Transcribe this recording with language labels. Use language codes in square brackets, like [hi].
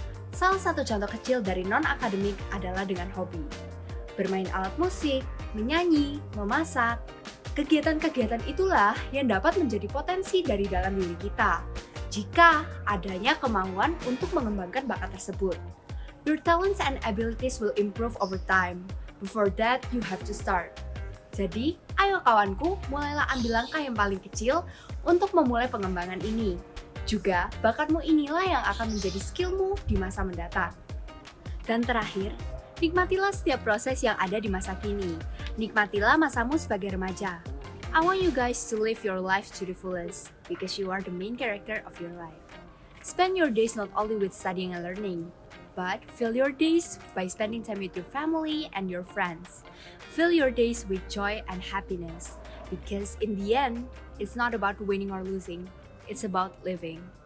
[id] Salah satu contoh kecil dari non-akademik adalah dengan hobi. Bermain alat musik, menyanyi, memasak. Kegiatan-kegiatan itulah yang dapat menjadi potensi dari dalam diri kita, jika adanya kemauan untuk mengembangkan bakat tersebut. [en] Your talents and abilities will improve over time. Before that, you have to start. [id] Jadi, ayo kawanku, mulailah ambil langkah yang paling kecil untuk memulai pengembangan ini. Juga, bakatmu inilah yang akan menjadi skillmu di masa mendatang. Dan terakhir, nikmatilah setiap proses yang ada di masa kini. Nikmatilah masamu sebagai remaja. [en] I want you guys to live your life to the fullest, because you are the main character of your life. Spend your days not only with studying and learning, but fill your days by spending time with your family and your friends. Fill your days with joy and happiness, because in the end, it's not about winning or losing, it's about living.